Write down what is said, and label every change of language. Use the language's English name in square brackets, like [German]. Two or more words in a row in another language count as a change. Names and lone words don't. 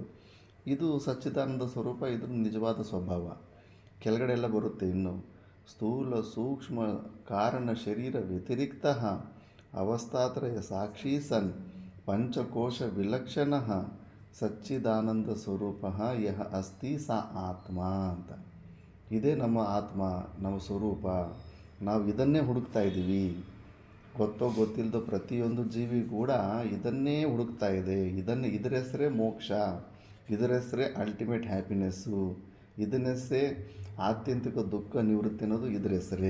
[Kannada] ಇದು ಸಚ್ಚಿದಾನಂದ ಸ್ವರೂಪ, ಇದು ನಿಜವಾದ ಸ್ವಭಾವ. ಕೆಳಗಡೆ ಎಲ್ಲ ಬರುತ್ತೆ ಇನ್ನು. [Sanskrit] ಸ್ಥೂಲ ಸೂಕ್ಷ್ಮ ಕಾರಣ ಶರೀರ ವ್ಯತಿರಿಕ್ತ ಅವಸ್ಥಾತ್ರಯ ಸಾಕ್ಷಿ ಸನ್ ಪಂಚಕೋಶ ವಿಲಕ್ಷಣ ಸಚ್ಚಿದಾನಂದ ಸ್ವರೂಪ ಯಹ ಅಸ್ತಿ ಸ ಆತ್ಮ ಅಂತ. [Kannada] ಇದೇ ನಮ್ಮ ಆತ್ಮ, ನಮ್ಮ ಸ್ವರೂಪ. ನಾವು ಇದನ್ನೇ ಹುಡುಕ್ತಾ ಇದ್ದೀವಿ. ಗೊತ್ತೋ ಗೊತ್ತಿಲ್ಲದೋ ಪ್ರತಿಯೊಂದು ಜೀವಿ ಕೂಡ ಇದನ್ನೇ ಹುಡುಕ್ತಾ ಇದೆ. ಇದರ ಹೆಸರೇ ಮೋಕ್ಷ, ಇದರ ಹೆಸರೇ [English] ultimate happiness, [Kannada] ಇದನ್ನ ಹೆಸರೇ ಆತ್ಯಂತಿಕ ದುಃಖ ನಿವೃತ್ತಿ ಅನ್ನೋದು ಇದರ ಹೆಸರೇ.